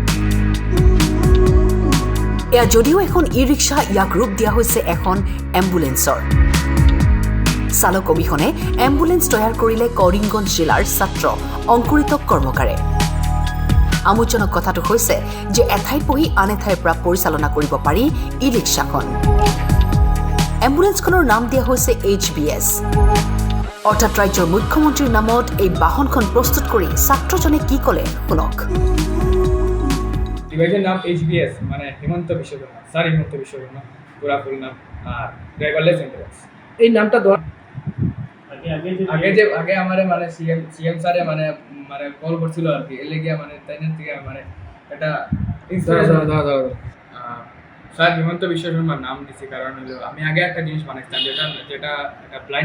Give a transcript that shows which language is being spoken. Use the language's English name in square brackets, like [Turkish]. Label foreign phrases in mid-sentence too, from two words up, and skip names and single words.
[Assamese] এয়া যদিও এখন ই-ৰিক্সা ইয়াক ৰূপ দিয়া হৈছে এখন এম্বুলেন্সৰ চালক অবিহনে এম্বুলেন্স তৈয়াৰ কৰিলে কৰিমগঞ্জ জিলাৰ ছাত্ৰ অংকুৰিত কৰ্মকাৰে আমোদজনক কথাটো হৈছে যে এঠাইত বহি আন এঠাইৰ পৰা পৰিচালনা কৰিব পাৰি ই-ৰিক্সাখন এম্বুলেন্সখনৰ নাম দিয়া হৈছে HBS অৰ্থাৎ ৰাজ্যৰ মুখ্যমন্ত্ৰীৰ নামত এই বাহনখন প্ৰস্তুত কৰি ছাত্ৰজনে কি ক'লে শুনক [Bangla] ডিভাইসের নাম HBS মানে হিমন্ত বিশ্ব শর্মা স্যার হিমন্ত বিশ্ব শর্মা পুরাপুরি নাম আর [English] driverless ambulance [Bangla] এই নামটা দেওয়া আগে আমারে মানে সিএম স্যারে মানে কল করছিল আর কি এলে গিয়া মানে তাইনের থেকে মানে এটা স্যার হিমন্ত বিশ্ব শর্মার নাম দিছি কারণ হলো আমি আগে একটা জিনিস বানাইছিলাম যেটা একটা ব্লাইন্ড